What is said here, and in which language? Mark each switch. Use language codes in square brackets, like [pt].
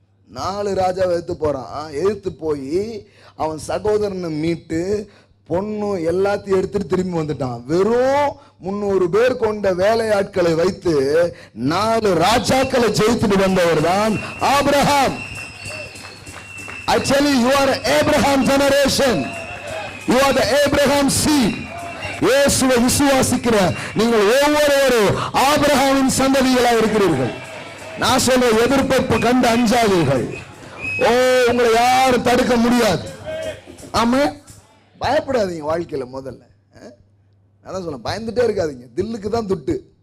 [ta] 4 ராஜா எதிர்த்து போறான். எதிர்த்து போய் அவன் சகோதரனை மீட்டு பொண்ணு எல்லாத்தையும் எடுத்துட்டு திரும்பி வந்துட்டான். வெறும் 300 பேர் கொண்ட வேலையாட்களை வைத்து 4 ராஜாக்களை ஜெயித்துட்டு வந்தவர் தான் Abraham. [en] I tell you, you are Abraham generation. You are the Abraham seed. [ta] இயேசுவை விசுவாசிக்கிற நீங்கள் ஒவ்வொருவரும் ஆபிரகாமின் சந்ததிகளாக இருக்கிறீர்கள். நான் சொல்ற எதிர்ப்பை கண்டு அஞ்சாதீர்கள். உங்களை யாரும் தடுக்க முடியாது. ஆமா, பயப்படாதீங்க வாழ்க்கையில. முதல்ல அதான் சொல்ல, பயந்துட்டே இருக்காதீங்க. தில்லுக்கு தான் துட்டு.